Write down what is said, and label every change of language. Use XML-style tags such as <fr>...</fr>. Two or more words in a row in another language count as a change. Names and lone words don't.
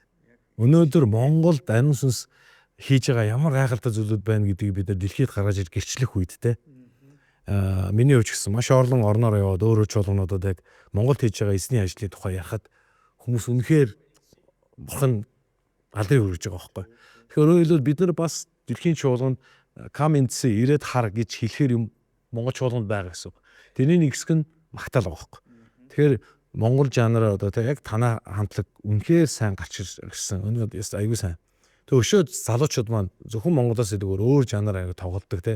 <mn>Өнөөдөр Монголд ариун сүнс хийж байгаа ямар гайхалтай зүйлүүд байна гэдгийг бид нар дэлхийд гаргаж ир гэрчлэх үед те. Миний хувьд гэсэн маш орлон орноор яваад өөрөө чуулгануудад яг Монголд хийж байгаа эзний ажлын тухай ярихад хүмүүс үнэхээр бурхан алдрыг хүргэж байгаа байхгүй. Тэгэхээр өөрөөр хэлбэл бид нар бас дэлхийн чуулганд</mn> <en>come and see</en> <mn>ирээд хар гэж хэлэхээр юм монгол чуулганд байгаа гэсэн. Тэрний нэг хэсэг нь магтаал байгаа байхгүй. Тэгэхээр монгол жанраар одоо яг танаа хамтлаг үнэхээр сайн гарч ирсэн. Өнөөдөр аюу сайн. Тэг өшөө залуучууд маань зөвхөн монголоос илүүгээр өөр жанраар аяг тоглодог те.</mn>